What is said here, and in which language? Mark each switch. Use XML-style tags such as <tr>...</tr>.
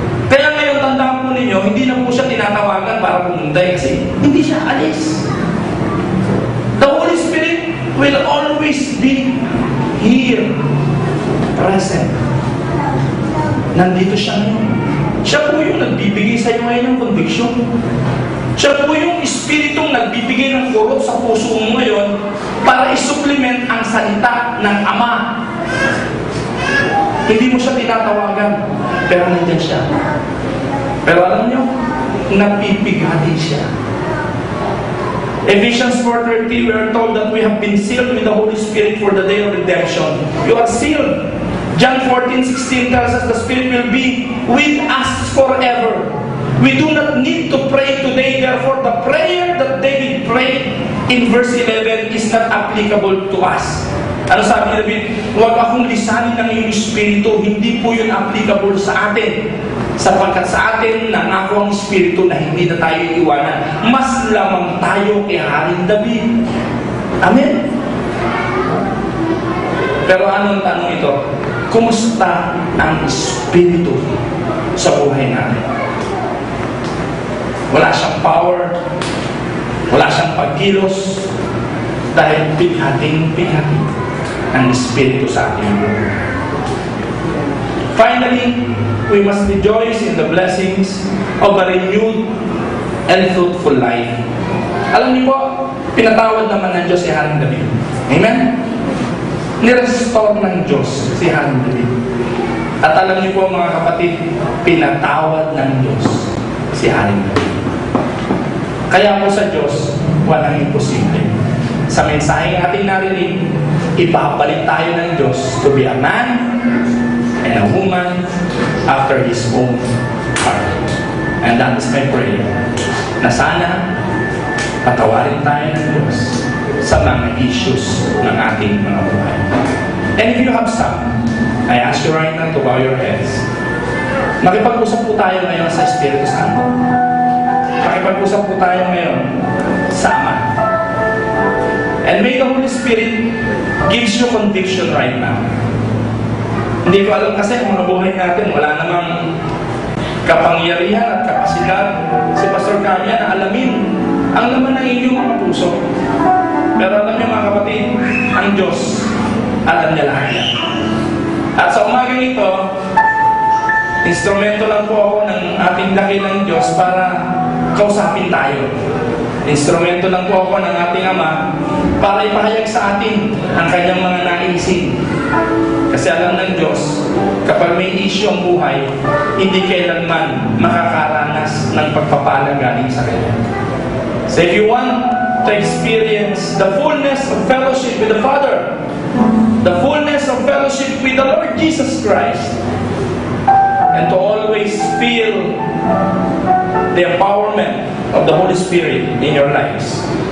<tl>Kaya ngayon, tandaan po ninyo, hindi na po siya tinatawagan para pumuntay kasi hindi siya alis.</tl> <en>The Holy Spirit will always be here, present.</en> <tl>Nandito siya ngayon. Siya po yung nagbibigay sa iyo ngayon ng conviction. Siya po yung Espiritong nagbibigay ng kurot sa puso mo ngayon para isupplement ang salita ng Ama. Hindi mo siya tinatawagan, pero nandiyan siya. Pero alam niyo, napipigati siya.</tl> <en>Ephesians 4:30, we are told that we have been sealed with the Holy Spirit for the day of redemption. You are sealed. John 14:16 tells us the Spirit will be with us forever. We do not need to pray today, therefore the prayer that David prayed in verse 11 is not applicable to us.</en> <tl>Ano sabi ni David? Huwag akong lisanin ng iyong Espiritu, hindi po yun applicable sa atin. Sapagkat sa atin, nangako ang Espiritu na hindi na tayo iwanan. Mas lamang tayo kay Haring David. Amen? Pero anong tanong ito? Kumusta ang Espiritu sa buhay natin? Wala siyang power, wala siyang pagkilos, dahil bighating-bighati ang Espiritu sa ating buhay.</tl> <en>Finally, we must rejoice in the blessings of a renewed and fruitful life.</en> <tl>Alam niyo po, pinatawad naman ng Diyos si Haring David. Amen? Nirestore ng Diyos si Haring David. At alam niyo po mga kapatid, pinatawad ng Diyos si Haring David. Kaya po sa Diyos, walang imposible. Sa mensaheng ating narinig, ipapalit tayo ng Diyos</tl> <en>to be a man and a woman after His own heart. And that is my prayer.</en> <tl>Na sana, patawarin tayo ng Diyos sa mga issues ng ating mga buhay.</tl> <en>And if you have some, I ask you right now to bow your heads.</en> <tl>Makipag-usap po tayo ngayon sa Espiritu Santo. Makipag-usap po tayo ngayon sa Ama.</tl> <en>And may the Holy Spirit gives you conviction right now.</en> <tl>Hindi ko alam kasi ang mga buhay natin, wala namang kapangyarihan at kapasidad si Pastor Kanya na alamin ang laman ng inyong mga puso. Pero alam niyo mga kapatid, ang Diyos, alam niya lahat yan. At sa umagang ito, instrumento lang po ako ng ating dakilang Diyos para kausapin tayo. Instrumento lang po ako ng ating Ama para ipahayag sa atin ang kanyang mga naisin. Kasi alam ng Diyos, kapag may issue ang buhay, hindi kailanman makakaranas ng pagpapala galing sa Kanya.</tl> <en>So if you want to experience the fullness of fellowship with the Father, the fullness of fellowship with the Lord Jesus Christ, and to always feel the empowerment of the Holy Spirit in your lives.</en>